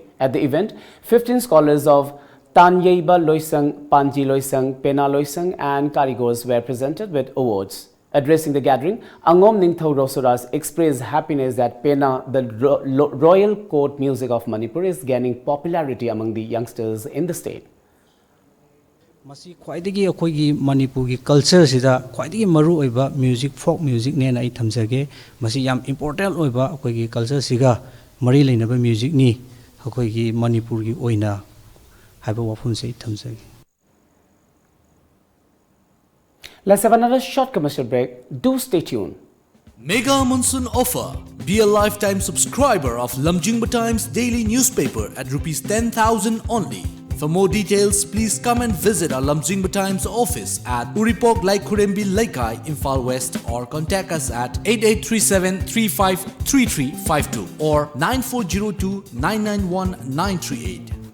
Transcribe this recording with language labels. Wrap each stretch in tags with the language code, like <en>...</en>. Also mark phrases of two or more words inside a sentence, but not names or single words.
<en>At the event, 15 scholars of Tanyeiba Loisang, Panji Loisang, Pena Loisang and Karigors were presented with awards. Addressing the gathering, Angom Ningthau Rosoraj expressed happiness that Pena, the royal court music of Manipur, is gaining popularity among the youngsters in the state.</en> <mni>Masi khwaidagi akhoigi Manipur gi culture sida khwaidagi maru oiba</mni> <en>music folk music</en> <mni>ne na I thamjage masi yam important oiba akhoigi culture siga mari leinaba music ni akhoigi Manipur gi oina haiba wafun se thamjage.</mni> <en>Let's have another short commercial break. Do stay tuned. Mega Monsoon Offer. Be a lifetime subscriber of Lamjingba Times daily newspaper at Rs 10,000 only. For more details, please come and visit our Lamjingba Times office at Uripok Laikurembi Laikai, Imphal West, or contact us at 8837-353352 or 9402-991-938.</en>